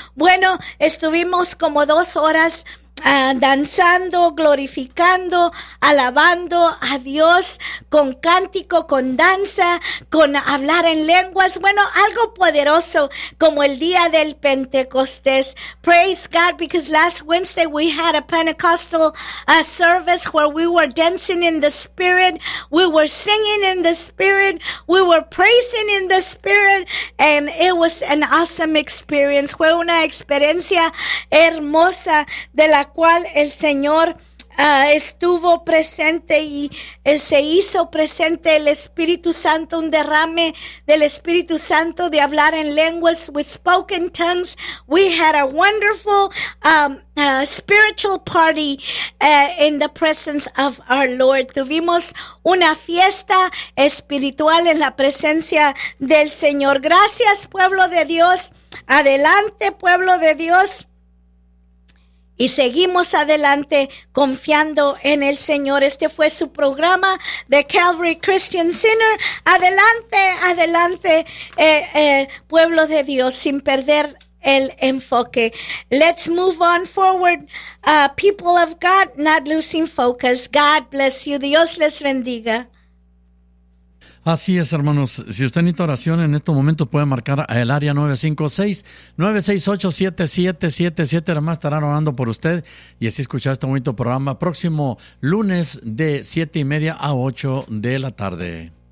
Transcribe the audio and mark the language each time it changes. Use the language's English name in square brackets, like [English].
[Spanish] Bueno, estuvimos como 2 horas danzando, glorificando, alabando a Dios con cántico, con danza, con hablar en lenguas. Bueno, algo poderoso como el día del Pentecostés. [English] Praise God, because last Wednesday we had a Pentecostal service where we were dancing in the Spirit, we were singing in the Spirit, we were praising in the Spirit, and it was an awesome experience. [Spanish] Fue una experiencia hermosa de la cual el Señor estuvo presente y se hizo presente el Espíritu Santo, un derrame del Espíritu Santo de hablar en lenguas. [English] We spoke in tongues. We had a wonderful spiritual party in the presence of our Lord. [Spanish] Tuvimos una fiesta espiritual en la presencia del Señor. Gracias, pueblo de Dios. Adelante, pueblo de Dios. Y seguimos adelante confiando en el Señor. Este fue su programa de Calvary Christian Center. Adelante, adelante, pueblo de Dios, sin perder el enfoque. [English] Let's move on forward, people of God, not losing focus. God bless you. [Spanish] Dios les bendiga. Así es, hermanos. Si usted necesita oración en estos momentos, puede marcar al área 956-968-7777. Además, estarán orando por usted. Y así escuchar este bonito programa próximo lunes de 7:30 a 8:00 p.m.